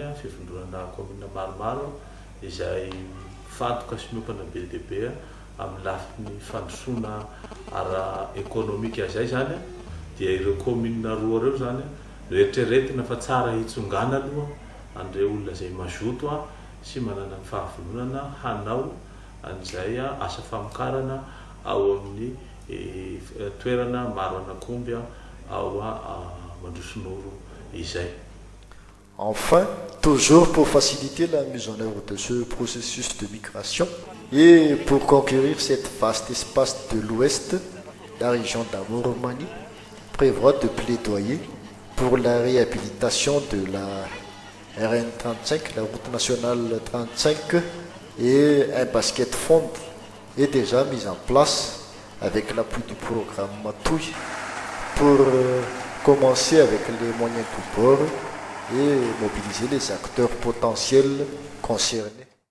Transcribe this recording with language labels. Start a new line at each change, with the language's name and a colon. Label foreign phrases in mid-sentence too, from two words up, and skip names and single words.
Malagasy: fivondronana commune maromaro izay fadoka sy miopana be dia be amin'ny lafiny fandrosoana ara économique zay zany dia ireo commune roa reo zany rehetraretina fa tsara hitsongana aloha andreo olona zay mazoto sy manana ny fahavolonana hanao an'izay asa famokarana ao amin'ny toerana maro anakomby ao Mandrosinoro izay.
French: Enfin, toujours pour faciliter la mise en œuvre de ce processus de migration et pour conquérir cet vaste espace de l'Ouest, la région d'Amoromanie prévoit de plaidoyer pour la réhabilitation de la RN35, la route nationale 35, et un basket fond est déjà mis en place avec l'appui du programme Matouille pour commencer avec les moyens du bord et mobiliser les acteurs potentiels concernés.